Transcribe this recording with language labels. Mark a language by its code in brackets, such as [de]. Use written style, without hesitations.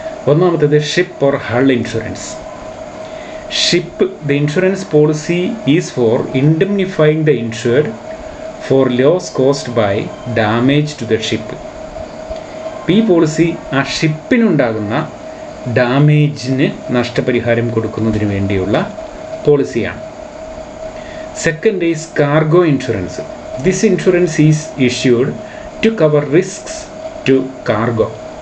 [ml] ഒന്നാമത്തേത് [en] Ship or hull insurance. The insurance policy is for indemnifying the insured for loss caused by damage to the ship. [ml] ഈ policy ആ ഷിപ്പിനുണ്ടാകുന്ന ഡാമേജിന് നഷ്ടപരിഹാരം കൊടുക്കുന്നതിന് വേണ്ടിയുള്ള പോളിസിയാണ്. [en] Second is cargo insurance. This insurance is issued to cover risks to cargo.